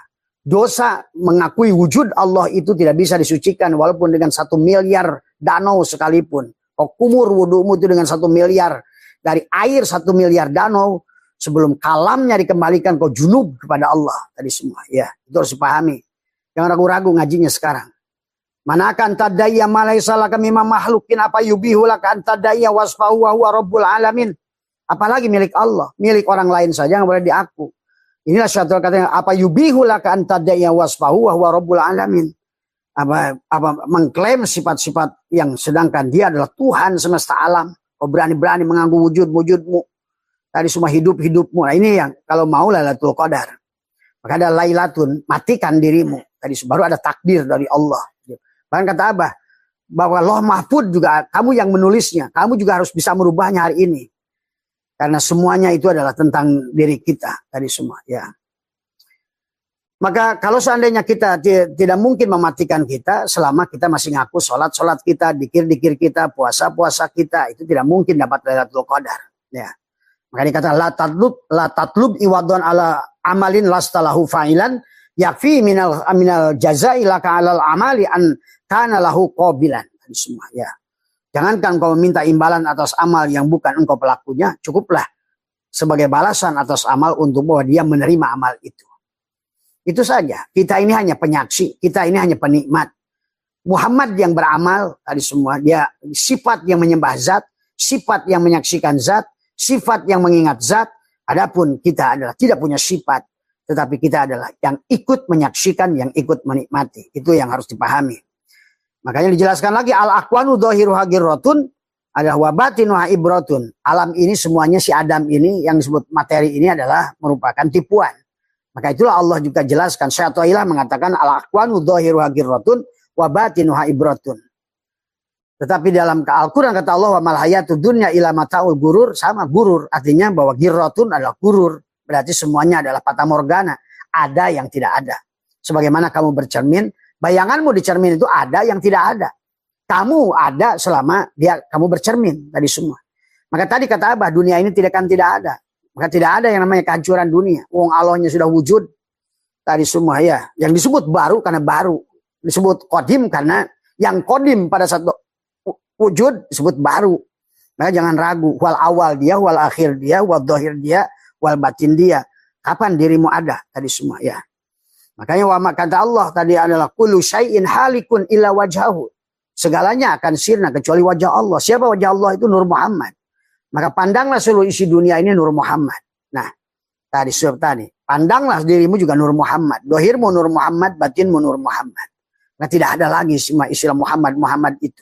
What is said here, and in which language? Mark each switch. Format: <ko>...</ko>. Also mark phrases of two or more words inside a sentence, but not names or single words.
<id>Dosa mengakui wujud Allah itu tidak bisa disucikan. Walaupun dengan 1 miliar danau sekalipun. Kau kumur wudumu itu dengan 1 miliar. Dari air 1 miliar danau. Sebelum kalamnya dikembalikan kau junub kepada Allah. Tadi semua. Ya, itu harus dipahami. Jangan ragu-ragu ngajinya sekarang.</id> <ar>من كان تعدى ما ليس لك مما مخلوقين أبى يبيح لك أن تدعي وصفه وهو رب العالمين.</ar> <id>Apalagi milik Allah, milik orang lain saja yang boleh diaku. Inilah syaitan katanya</id> <ar>أبى يبيح لك أن تدعي وصفه وهو رب العالمين.</ar> <id>Apa mengklaim sifat-sifat yang sedangkan dia adalah Tuhan semesta alam. Kau berani-berani mengganggu wujud-wujudmu. Tadi semua hidup-hidupmu. Nah ini yang kalau mau Lailatul Qadar. Maka ada Lailatun, matikan dirimu. Tadi baru ada takdir dari Allah. Bahkan kata Abah, bahwa Lauh Mahfud juga kamu yang menulisnya. Kamu juga harus bisa merubahnya hari ini. Karena semuanya itu adalah tentang diri kita. Tadi semua. Ya. Maka kalau seandainya kita tidak mungkin mematikan kita. Selama kita masih ngaku sholat-sholat kita, dikir-dikir kita, puasa-puasa kita. Itu tidak mungkin dapat Lailatul Qadar. Ya. Maka dikata</id> <ar>لا تطلب عوضا على عمل لست له فاعلا. يكفي من الجزاء لك على العمل أن كان له قابلا.</ar> <id>Semua ya. Jangankan kau meminta imbalan atas amal yang bukan engkau pelakunya, cukuplah sebagai balasan atas amal untuk bahwa dia menerima amal itu. Itu saja. Kita ini hanya penyaksi, kita ini hanya penikmat. Muhammad yang beramal tadi semua, dia sifat yang menyembah zat, sifat yang menyaksikan zat, sifat yang mengingat zat. Adapun kita adalah tidak punya sifat. Tetapi kita adalah yang ikut menyaksikan, yang ikut menikmati. Itu yang harus dipahami. Makanya dijelaskan lagi.</id> <ar>الأكوان ظاهرها غرة.</ar> <id>Ada</id> <ar>وباطنها عبرة.</ar> <id>Alam ini semuanya si Adam ini, yang disebut materi ini adalah merupakan tipuan. Maka itulah Allah juga jelaskan. Syaitanillah mengatakan</id> <ar>الأكوان ظاهرها غرة. وباطنها عبرة.</ar> <id>Tetapi dalam Al-Quran kata Allah,</id> <ar>وما الحياة الدنيا إلا متاع الغرور.</ar> <id>Sama gurur. Artinya bahwa girrotun adalah gurur. Berarti semuanya adalah fata morgana. Ada yang tidak ada. Sebagaimana kamu bercermin, bayanganmu di cermin itu ada yang tidak ada. Kamu ada selama kamu bercermin. Tadi semua. Maka tadi kata Abah, dunia ini tidak ada. Maka tidak ada yang namanya kehancuran dunia. Wong Allahnya sudah wujud. Tadi semua ya. Yang disebut baru karena baru. Disebut kodim karena yang kodim pada saat wujud disebut baru. Maka jangan ragu. Wal awal dia, wal akhir dia, wal dohir dia, wal batin dia. Kapan dirimu ada? Tadi semua ya. Makanya kata Allah tadi adalah</id> <ar>كل شيء هالك إلا وجهه.</ar> <id>Segalanya akan sirna kecuali wajah Allah. Siapa wajah Allah? Itu Nur Muhammad. Maka pandanglah seluruh isi dunia ini Nur Muhammad. Nah, tadi pandanglah dirimu juga Nur Muhammad. Dohirmu Nur Muhammad, batinmu Nur Muhammad. Nah, tidak ada lagi istilah Muhammad itu.</id>